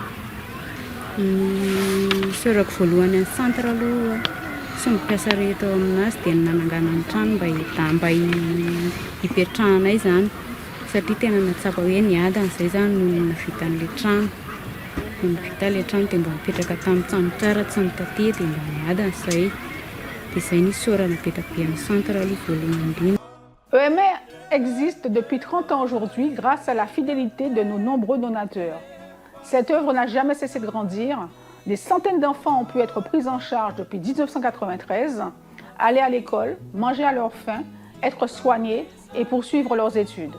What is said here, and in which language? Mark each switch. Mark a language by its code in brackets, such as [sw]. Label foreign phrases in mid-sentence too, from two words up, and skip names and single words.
[mg] Ny sœurako voalohany amin'ny centre aloha sy mpiasa rehetra ao aminazy dia nanangana ny trano mba hipetrahanay zany satria tena natsapa hoe niadana izay zany no navita an'ilay trano. Navita ilay trano dia mba mipetraka tamin'ny trano tsara tsy nitatỳ dia mba niadana izay. Dia izay ny sôrana be amin'ny centre aloha voalohany indrindra. [fr] EMA existe depuis 30 ans aujourd'hui grâce à la fidélité de nos nombreux donateurs. Cette œuvre n'a jamais cessé de grandir. Des centaines d'enfants ont pu être pris en charge depuis 1993, aller à l'école, manger à leur faim, être soignés et poursuivre leurs études.